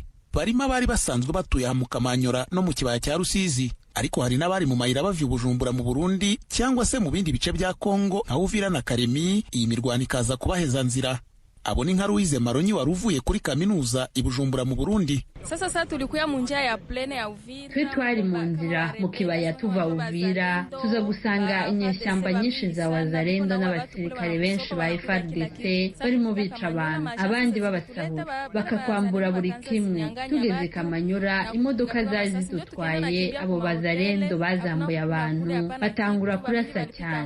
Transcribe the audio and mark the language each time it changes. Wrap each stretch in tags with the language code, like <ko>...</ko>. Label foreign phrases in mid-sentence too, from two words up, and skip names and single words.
<rn>Barimo abari basanzwe batuye aha mu Kamanyora no mu kibaya cya Rusizi, ariko hari n'abari mu mayira bavye Bujumbura mu Burundi cyangwa se mu bindi bice bya Kongo nka Uvira na Karemi. Iyi mirwano ikaza kubaheza nzira. Abo ni nka Louise Maronyi wari uvuye kuri kaminuza i Bujumbura mu Burundi.</rn> <sw>Sasa tulikuya mu njia ya plene ya Uvira.</sw> <rn>Twe twari mu nzira mu kibaya tuva Uvira, tuza gusanga inyeshyamba nyinshi za Wazalendo n'abasirikare benshi ba FARDC barimo bica abantu, abandi babasahura bakakwambura buri kimwe. Tugeze Kamanyora, imodoka zari zidutwaye, abo Wazalendo bazambuye abantu batangura kurasa cyane.</rn>